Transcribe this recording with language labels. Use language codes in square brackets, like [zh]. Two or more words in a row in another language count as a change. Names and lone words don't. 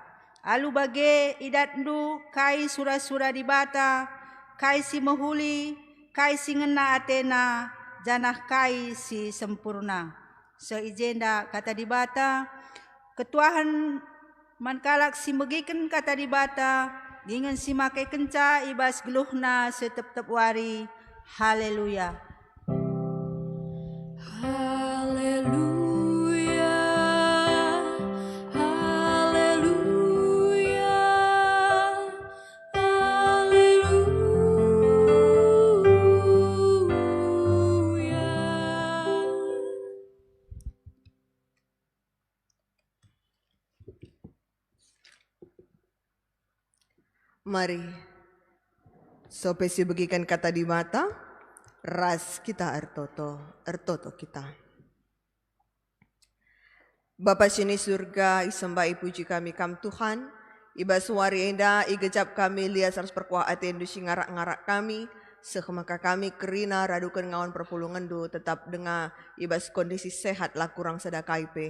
[btx] Alu bage idatndu kai sura-sura di bata, kai si mehuli, kai si ngena Athena, janah kai si sempurna. Seijenda kata di bata, ketuahan mankalak si megiken kata di bata, dengan si makai kenca ibas geluhna setep-tep wari. Haleluya. Haleluya, haleluya, haleluya. Mari, sopesi bagikan kata di mata, ras kita ertoto kita. Bapa sini surga, isembah puji kami kam Tuhan, iba suari enda, igejap kami lias ras perkuah atendu singarak-ngarak kami, maka kami kerina radukan ngawan perpulungan do tetap dengan ibas [id] kondisi sehat [btx] lah kurang sedakaipe.